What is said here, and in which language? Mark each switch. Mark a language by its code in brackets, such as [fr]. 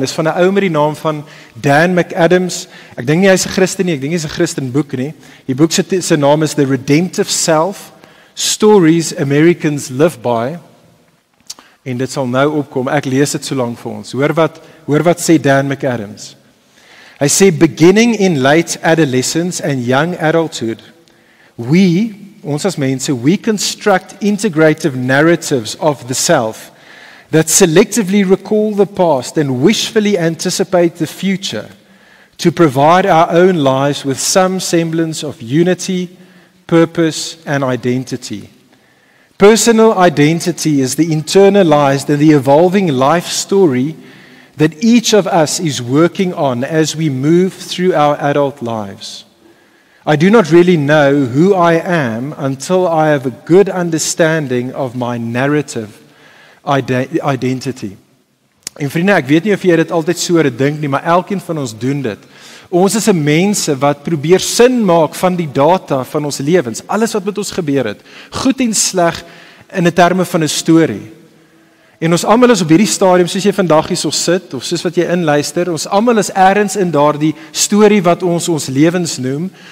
[af] Dis van 'n ou met die naam van Dan McAdams. Ek dink nie hy's 'n Christen nie, ek dink hy's 'n Christen boek nie. Die boek se naam is The Redemptive Self: Stories Americans Live By. En dit sal nou opkom. Ek lees dit so lank vir ons. Hoor wat sê Dan McAdams. Hy sê, [en] beginning in late adolescence and young adulthood, [af] ons as mense, [en] we construct integrative narratives of the self that selectively recall the past and wishfully anticipate the future to provide our own lives with some semblance of unity, purpose, and identity. Personal identity is the internalized and the evolving life story that each of us is working on as we move through our adult lives. I do not really know who I am until I have a good understanding of my narrative identity. [af] En vriende, ek weet nie of jy dit altyd so dink nie, maar elkeen van ons doen dit. Ons is 'n mense wat probeer sin maak van die data van ons lewens, alles wat met ons gebeur het, goed en sleg in 'n terme van 'n storie. En ons almal is op hierdie stadium, soos jy vandag hierso sit, of soos wat jy inluister, ons almal is ergens in daardie storie wat ons lewens noem.